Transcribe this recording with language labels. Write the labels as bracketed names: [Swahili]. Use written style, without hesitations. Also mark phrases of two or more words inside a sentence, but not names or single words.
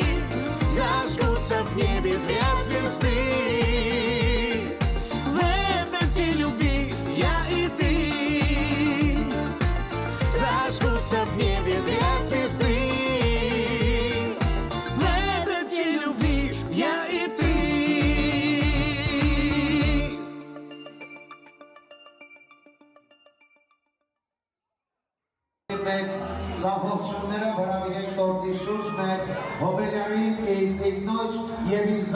[Russian] Зажгутся в небе две звезды. В этот день любви я и ты. Зажгутся в небе две звезды. В этот день любви я и ты. [Armenian] Ծափողությունները վրավիրենք տորտի շուրջ մեր հոբելյարին տիկնոջ և իր